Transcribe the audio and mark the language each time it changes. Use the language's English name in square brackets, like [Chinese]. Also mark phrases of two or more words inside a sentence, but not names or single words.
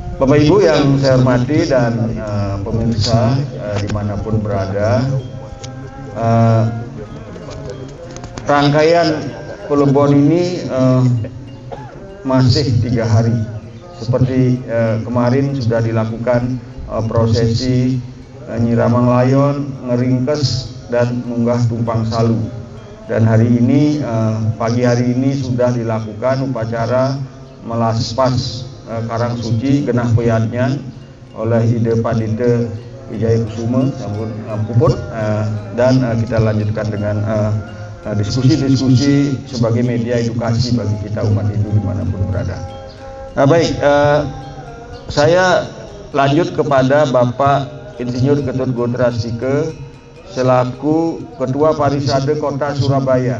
[Indonesian] Bapak Ibu yang saya hormati dan pemirsa dimanapun berada, rangkaian plebon ini masih 3 hari. Seperti kemarin sudah dilakukan prosesi nyiramang layon, ngeringkes, dan munggah tumpang salu. Dan hari ini, pagi hari ini sudah dilakukan upacara melaspas Karang Suci Genah Peyadnyan oleh Ide Padite Wijaya Kusuma [Balinese] sampun puput, [Indonesian] dan kita lanjutkan dengan diskusi-diskusi sebagai media edukasi bagi kita umat Hindu dimanapun berada. Nah, baik, saya lanjut kepada Bapak Insinyur Ketut Godrastike selaku Ketua Parisade Kota Surabaya.